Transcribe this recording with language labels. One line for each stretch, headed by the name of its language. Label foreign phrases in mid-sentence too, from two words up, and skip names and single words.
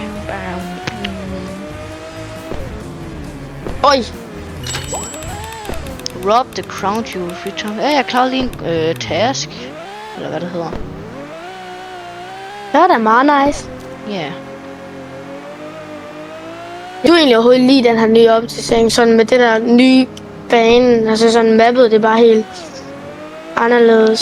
Danish: Oj!
English: Rob the crown jewel free time.
Danish: Ja, jeg klarede lige en task. Eller hvad det hedder. Det var da meget nice. Ja. Yeah. Du egentlig overhovedet lige den her nye opdatering, sådan med det der nye bane, altså sådan mappet, det er bare helt anderledes.